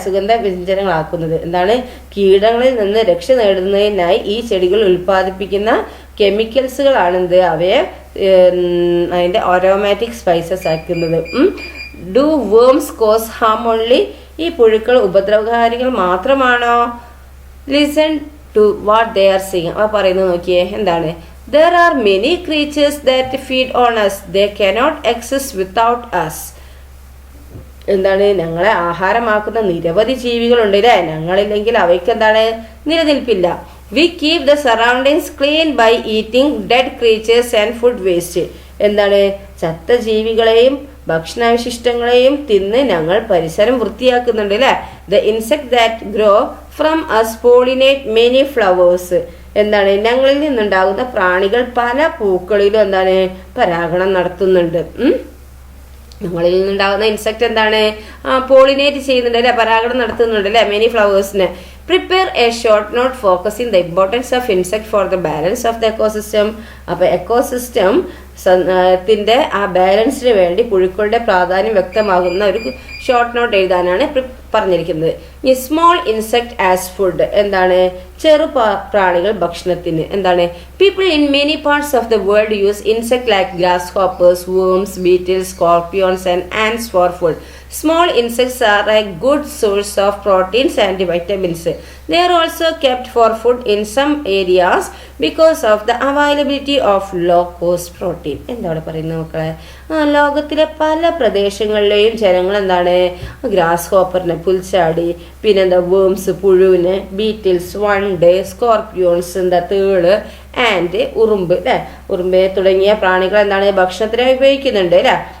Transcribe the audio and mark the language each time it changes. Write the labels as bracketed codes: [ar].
[ml] സുഗന്ധ വ്യഞ്ജനങ്ങളാക്കുന്നത്. എന്താണ്, കീടങ്ങളിൽ നിന്ന് രക്ഷ നേടുന്നതിനായി ഈ ചെടികൾ ഉൽപ്പാദിപ്പിക്കുന്ന കെമിക്കൽസുകളാണ് എന്ത്, അവയെ അതിന്റെ അരോമാറ്റിക് സ്പൈസസ് ആക്കുന്നത്. [en] Do worms cause harm only? [ml] ഈ പുഴുക്കൾ ഉപദ്രവകാരികൾ മാത്രമാണോ? [en] Listen to what they are seeing. [ml] അപ്പോൾ പറയുന്നത് നോക്കിയേ, എന്താണ്? [en] There are many creatures that feed on us. They cannot exist without us. [ml] എന്താണ്? ഞങ്ങളെ ആഹാരമാക്കുന്ന നിരവധി ജീവികളുണ്ട് അല്ലേ? ഞങ്ങളില്ലെങ്കിൽ അവയ്ക്ക് എന്താണ്? നിലനിൽപ്പില്ല. [en] We keep the surroundings clean by eating dead creatures and food waste. [ml] എന്താണ്? ചത്ത ജീവികളെയും ഭക്ഷണാവശിഷ്ടങ്ങളെയും തിന്ന് ഞങ്ങൾ പരിസരം വൃത്തിയാക്കുന്നുണ്ട് അല്ലേ? [en] The insect that grow from us pollinate many flowers. [ml] എന്താണ്? ഞങ്ങളിൽ നിന്നുണ്ടാകുന്ന പ്രാണികൾ പല പൂക്കളിലും എന്താണ്? പരാഗണം നടത്തുന്നുണ്ട്. ഞങ്ങളിൽ നിന്നുണ്ടാകുന്ന ഇൻസെക്ട് എന്താണ്? പോളിനേറ്റ് ചെയ്യുന്നുണ്ട് അല്ലെ? പരാഗണം നടത്തുന്നുണ്ട് അല്ലെ? Many ഫ്ലവേഴ്സിന്. [en] Prepare a short note focusing the importance of insect for the balance of the ecosystem. [ml] അപ്പോൾ എക്കോസിസ്റ്റം ത്തിന്റെ ആ ബാലൻസിന് വേണ്ടി പുഴുക്കളുടെ പ്രാധാന്യം വ്യക്തമാകുന്ന ഒരു ഷോർട്ട് നോട്ട് എഴുതാനാണ് പറഞ്ഞിരിക്കുന്നത്. ഈ [en] Small insect as food. [ml] എന്താണ്? ചെറു പ്രാണികൾ ഭക്ഷണത്തിന്. എന്താണ്? [en] People in many parts of the world use insect like grasshoppers, worms, beetles, scorpions and ants for food. Small insects are a good source of proteins and vitamins. They are also kept for food in some areas because of the availability of low cost protein. [ml] എന്താണ് പറയുന്നത് മക്കളെ? ലോകത്തിലെ പല പ്രദേശങ്ങളിലെയും ജനങ്ങൾ എന്താണ്? Grass ഹോപ്പറിനെ, പുൽച്ചാടി, പിന്നെന്താ worms, പുഴുവിന്, Beatles, വണ്ട്, സ്കോർപ്പിയോൺസ്, എന്താ തേള്, ആൻഡ്, ഉറുമ്പ് അല്ലെ? ഉറുമ്പ് തുടങ്ങിയ പ്രാണികൾ എന്താണ്? ഭക്ഷണത്തിനായി ഉപയോഗിക്കുന്നുണ്ട് അല്ലെ?